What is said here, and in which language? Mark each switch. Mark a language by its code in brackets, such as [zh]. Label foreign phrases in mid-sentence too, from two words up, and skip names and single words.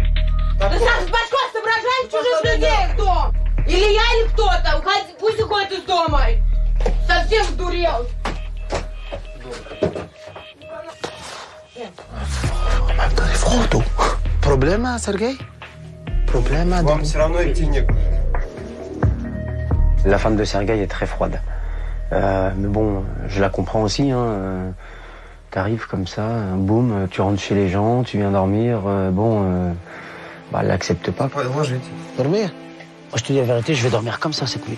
[ru] Ты сам с башкой соображаешь чужих людей в дом? Или я, или кто-то? Пусть уходит из дома. Совсем сдурел. Фрото. Проблема, [fr] Sergueï? Problème. [ru] Вам все равно идти некуда. [fr] La femme de Sergueï est très froide. Mais bon, je la comprends aussi. Hein. T'arrives comme ça, boum, tu rentres chez les gens, tu viens dormir. Elle l'accepte pas. Ouais, moi, je vais dormir. Moi, je te dis la vérité, je vais dormir comme ça cette nuit.